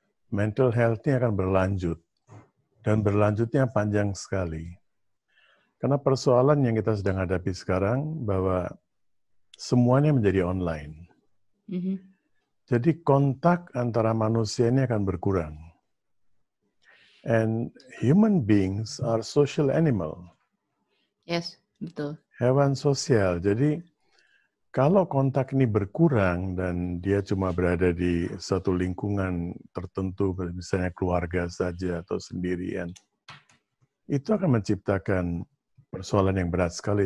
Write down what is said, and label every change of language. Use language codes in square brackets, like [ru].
[id] Mental health ini akan berlanjut. Dan berlanjutnya panjang sekali. Karena persoalan yang kita sedang hadapi sekarang, bahwa semuanya menjadi online. Jadi kontak antara manusia ini akan berkurang. [en] And human beings are social animal. [id] Yes, betul. Hewan sosial. Jadi kalau kontak ini berkurang dan dia cuma berada di satu lingkungan tertentu, misalnya keluarga saja atau sendirian, itu akan menciptakan persoalan yang berat sekali.